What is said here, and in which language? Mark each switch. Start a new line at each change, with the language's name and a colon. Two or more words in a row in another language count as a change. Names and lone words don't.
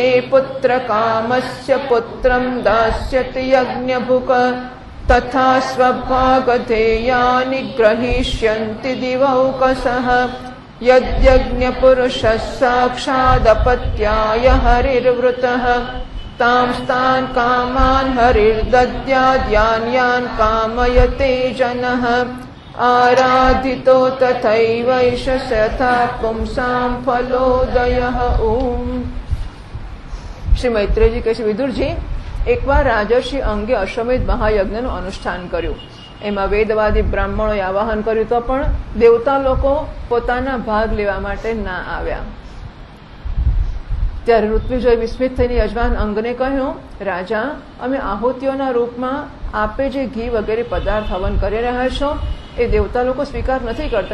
Sanskrit: पुत्रकामस्य पुत्रं दास्यति यज्ञभुक तथा स्वभागधेयानि ग्रहीष्यन्ति दिवौकसः यद्यज्ञपुरुषः साक्षादपत्याय हरिर्वृतः तांस्तान् कामान् हरिर्दद्याद् यान् यान् कामयते जनः आराधितो तथैवैष सथा पुंसां फलोदयः ओम।
Gujarati: श्री मैत्रेयजी કહે છે વિદુરજી, એકવાર રાજર્ષિ અંગે અશ્વમેધ મહાયજ્ઞનું અનુષ્ઠાન કર્યું. એમાં વેદવાદી બ્રાહ્મણોએ આવાહન કર્યું તો પણ દેવતા લોકો પોતાના ભાગ લેવા માટે ના આવ્યા. ત્યારે ઋત્વિજોએ વિસ્મિત થઈને યજમાન અંગને કહ્યું, રાજા, અમે આહુતિઓના રૂપમાં આપે જે ઘી વગેરે પદાર્થ હવન કરી રહ્યા છો એ દેવતા લોકો સ્વીકાર નથી કરતા.